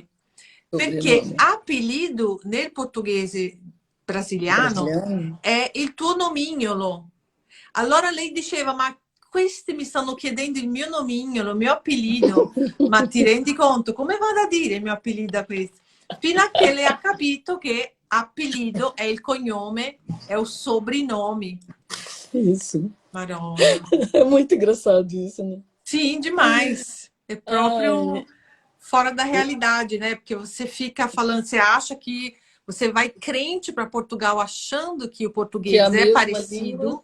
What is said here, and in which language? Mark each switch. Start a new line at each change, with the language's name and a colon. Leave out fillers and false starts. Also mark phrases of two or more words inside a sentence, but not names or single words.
Italian: Perché apelido nel portoghese brasiliano è il tuo nomignolo. Allora lei diceva, ma questi mi stanno chiedendo il mio nomignolo, il mio apelido, ma ti rendi conto? Come vado a dire il mio apelido a questi? Fino a che lei ha capito che apelido è il cognome, è
Portuguese: o sobrenome. Isso.
Italian: Marona.
Portuguese: É muito engraçado isso, né? Sim, demais. É próprio fora da realidade, né? Porque você fica falando, você acha que você vai crente para Portugal achando que o português é parecido língua.